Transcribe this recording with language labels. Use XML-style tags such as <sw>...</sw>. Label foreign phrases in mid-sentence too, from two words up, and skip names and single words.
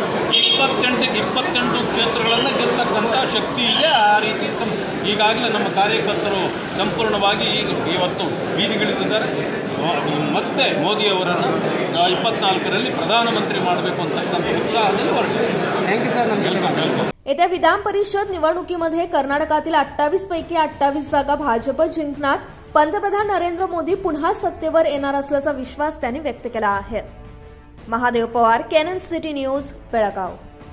<kn>28 ಕ್ಷೇತ್ರಗಳನ್ನು ಗೆಲ್ಲತಕ್ಕಂಥ ಶಕ್ತಿ ಇದೆ। ಆ ರೀತಿ ಈಗಾಗಲೇ ನಮ್ಮ ಕಾರ್ಯಕರ್ತರು ಸಂಪೂರ್ಣವಾಗಿ ಇವತ್ತು ಬೀದಿಗಿಳಿದಿದ್ದಾರೆ। ಮತ್ತೆ ಮೋದಿಯವರನ್ನು 24ರಲ್ಲಿ ಪ್ರಧಾನಮಂತ್ರಿ ಮಾಡಬೇಕು ಅಂತಕ್ಕಂಥ उत्साहाने ಹೊರಟಿದ್ದಾರೆ।</kn> <en>thank you sir,</en> <kn>ನಮ್ಮ ಜೊತೆ ಮಾತಾಡೋದು।</kn> <mr>येत्या विधान परिषद निवडणुकीमध्ये कर्नाटकातील 28 पैकी 28 जागा भाजप जिंकणार, पंतप्रधान नरेंद्र मोदी पुन्हा सत्तेवर येणार असल्याचा विश्वास त्यांनी व्यक्त केला आहे। महादेव पवार, केनन सिटी न्यूज, बेळगाव।</mr>